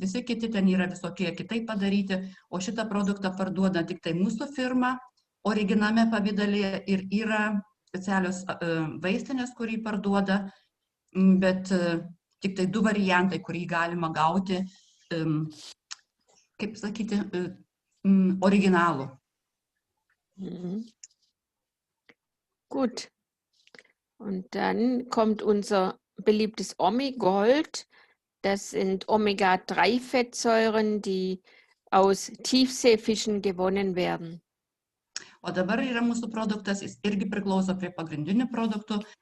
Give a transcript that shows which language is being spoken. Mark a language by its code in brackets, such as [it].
[lt] Visi kiti ten yra visokie kitaip padaryti, o šitą produktą parduoda tik tai mūsų firma, originame pavidalėje, ir yra specialios vaistinės, kurį parduoda, bet tik tai 2 variantai, kurį galima gauti, kaip sakyti, originalų. [de] Gut. Und dann kommt unser beliebtes Omegold. Das sind Omega-3-Fettsäuren, die aus Tiefseefischen gewonnen werden. [lt] O dabar yra mūsų produktas, jis irgi priklauso prie pagrindinių produktų.